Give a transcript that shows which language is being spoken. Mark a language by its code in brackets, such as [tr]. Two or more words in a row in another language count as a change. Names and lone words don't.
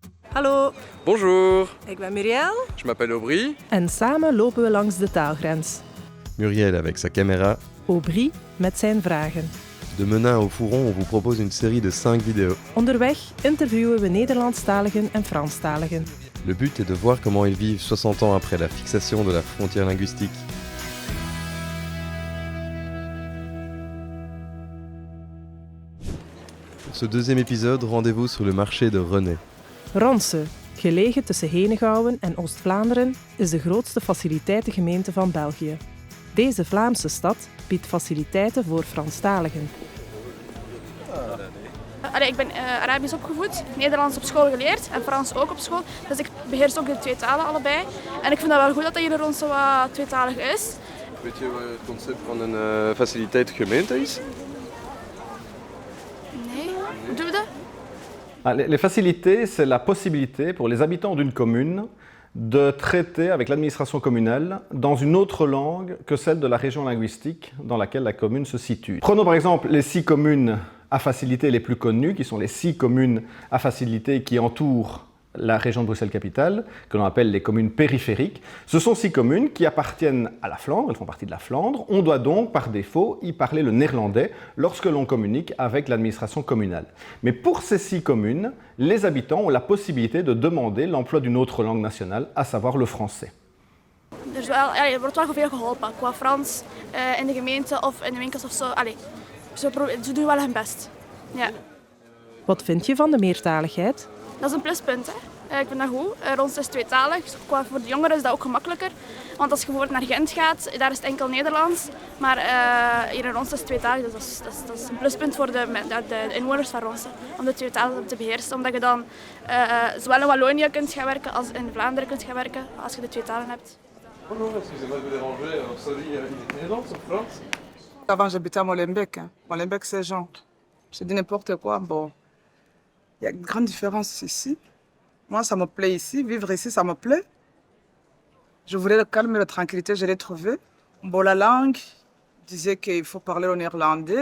[nl] Hallo, [fr] Bonjour, [nl] ik ben Muriel. [fr] je m'appelle Aubry. [nl] En samen lopen we langs de taalgrens. [fr] Muriel avec sa caméra. [nl] Aubry met zijn vragen. [fr] De Menin au Fouron, on vous propose une série de 5 vidéos. [nl] Onderweg interviewen we Nederlandstaligen en Franstaligen. [fr] Le but est de voir comment ils vivent 60 ans après la fixation de la frontière linguistique. Pour ce deuxième épisode, rendez-vous sur le marché de René. [nl] Ronse, gelegen tussen Henegouwen en Oost-Vlaanderen, is de grootste faciliteitengemeente van België. Deze Vlaamse stad biedt faciliteiten voor Franstaligen. Ik ben Arabisch opgevoed, Nederlands op school geleerd en Frans ook op school. Dus ik beheers ook de twee talen allebei. En ik vind dat wel goed dat hier rond zo wat tweetalig is. Weet je wat het concept van een faciliteitsgemeente is? Nee, hoe doen we dat? [fr] Les facilités, c'est la possibilité pour les habitants d'une commune de traiter avec l'administration communale dans une autre langue que celle de la région linguistique dans laquelle la commune se situe. Prenons par exemple les 6 communes à facilité les plus connues, qui sont les 6 communes à facilité qui entourent la région de Bruxelles-Capitale, que l'on appelle les communes périphériques. Ce sont 6 communes qui appartiennent à la Flandre, elles font partie de la Flandre. On doit donc, par défaut, y parler le néerlandais lorsque l'on communique avec l'administration communale. Mais pour ces 6 communes, les habitants ont la possibilité de demander l'emploi d'une autre langue nationale, à savoir le français. [nl] Er wordt wel veel geholpen qua Frans in de gemeente of in de winkels of zo. Ze doen wel hun best. Ja. Wat vind je van de meertaligheid? Dat is een pluspunt. Hè. Ik vind dat goed. Rons is tweetalig. Voor de jongeren is dat ook gemakkelijker. Want als je bijvoorbeeld naar Gent gaat, daar is het enkel Nederlands. Maar hier in Rons is het tweetalig. Dus dat is een pluspunt voor de inwoners van Rons. Om de twee talen te beheersen. Omdat je dan zowel in Wallonië kunt gaan werken als in Vlaanderen kunt gaan werken. Als je de twee talen hebt. [fr] Bonjour, excusez-moi de vous déranger. Alors, ça dit [nl] Nederlands of Frans? [fr] Avant, j'habitais à Molenbeek. Molenbeek, c'est Jean. Je dis n'importe quoi. Bon, il y a une grande différence ici. Moi, ça me plaît ici. Vivre ici, ça me plaît. Je voulais le calme et la tranquillité, je l'ai trouvé. Bon, la langue disait qu'il faut parler au néerlandais.